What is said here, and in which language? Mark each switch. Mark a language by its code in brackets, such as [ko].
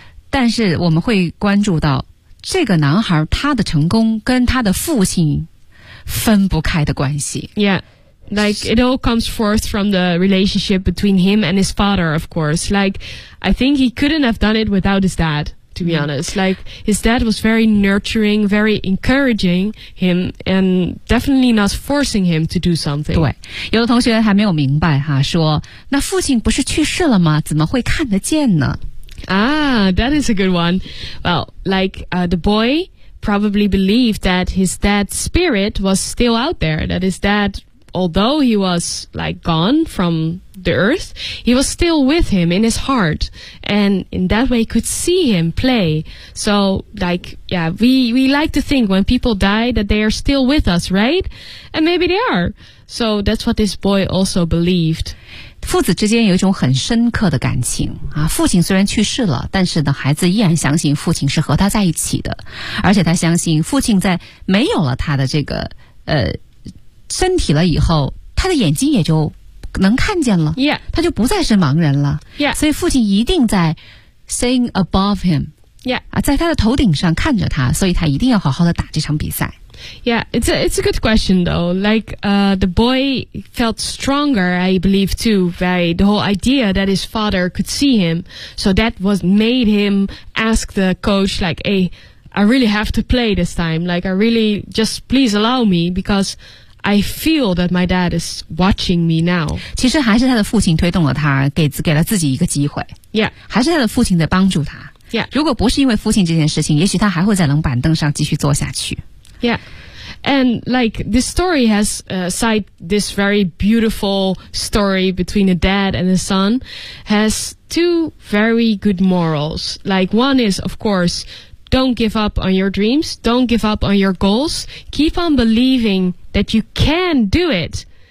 [zh] 但是我们会关注到这个男孩他的成功跟他的父亲分不开的关系。 [en] Yeah, like it all comes forth from the relationship between him and his father, of course. Like, I think he couldn't have done it without his dad, to be honest. Like, his dad was very nurturing, very encouraging him, and definitely not forcing him to do something. [zh] 对，有的同学还没有明白哈，说那父亲不是去世了吗？怎么会看得见呢？ [en] Ah, that is a good one. Well, like, the boy probably believed that his dad's spirit was still out there, that his dad... Although he was, like, gone from the earth, he was still with him in his heart. And in that way, could see him play. So, like, yeah, we like to think when people die that they are still with us, right? And maybe they are. So that's what this boy also believed. [zh] 父子之间有一种很深刻的感情。啊，父亲虽然去世了，但是呢，孩子依然相信父亲是和他在一起的。而且他相信父亲在没有了他的这个身体了以后，他的眼睛也就能看见了。 [en] Yeah. [zh] 他就不再是盲人了。 [en] Yeah. [zh] 所以父亲一定在 [en] seeing above him. Yeah. [zh] 在他的头顶上看着他，所以他一定要好好的打这场比赛。 [en] Yeah, it's a good question though. Like, the boy felt stronger, I believe too, by the whole idea that his father could see him. So that was made him ask the coach like, hey, I really have to play this time. Like, I really just please allow me becauseI feel that my dad is watching me now. [zh] 其实还是他的父亲推动了他，给了自己一个机会。 [en] Yeah. [zh] 还是他的父亲在帮助他。 [en] Yeah. [zh] 如果不是因为父亲这件事情，也许他还会在冷板凳上继续坐下去。 [en] Yeah. And like the story has cite this very beautiful story between a dad and a son has two very good morals. Like one is, of course, don't give up on your dreams. Don't give up on your goals. Keep on believing that you can do it.